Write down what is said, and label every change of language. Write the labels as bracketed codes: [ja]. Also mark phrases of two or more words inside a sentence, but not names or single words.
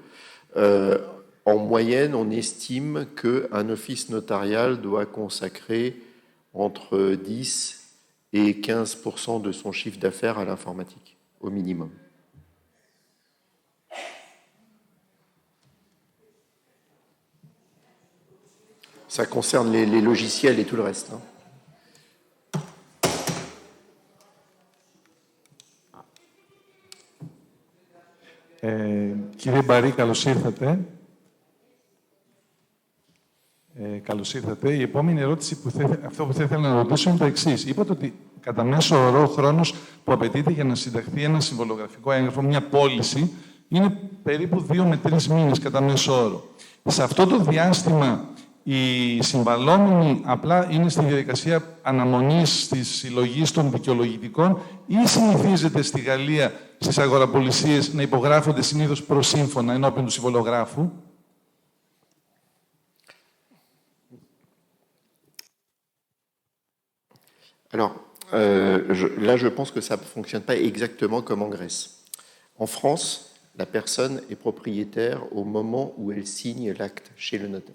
[fr] En moyenne, on estime qu'un office notarial doit consacrer entre 10 et 15% de son chiffre d'affaires à l'informatique, au minimum. Ça concerne les logiciels et tout le reste. Hein. [el] Κύριε Μπαρή, καλώς ήρθατε. Καλώς ήρθατε. Η επόμενη ερώτηση, αυτό που θα ήθελα να ρωτήσω είναι το εξής. Είπατε ότι κατά μέσο όρο ο χρόνος που απαιτείται για να συνταχθεί ένα συμβολογραφικό έγγραφο, μια πώληση, είναι περίπου 2 με 3 μήνες κατά μέσο όρο. Σε αυτό το διάστημα, οι συμβαλόμενοι απλά είναι στη διαδικασία αναμονής της συλλογής των δικαιολογητικών ή συνηθίζεται στη Γαλλία στις αγοραπολισίες να υπογράφονται συνήθως προσύμφωνα ενώπιον του συμβολογράφου? [fr] Alors, là, je pense que ça ne fonctionne pas exactement comme en Grèce. En France, la personne est propriétaire au moment où elle signe l'acte chez le notaire.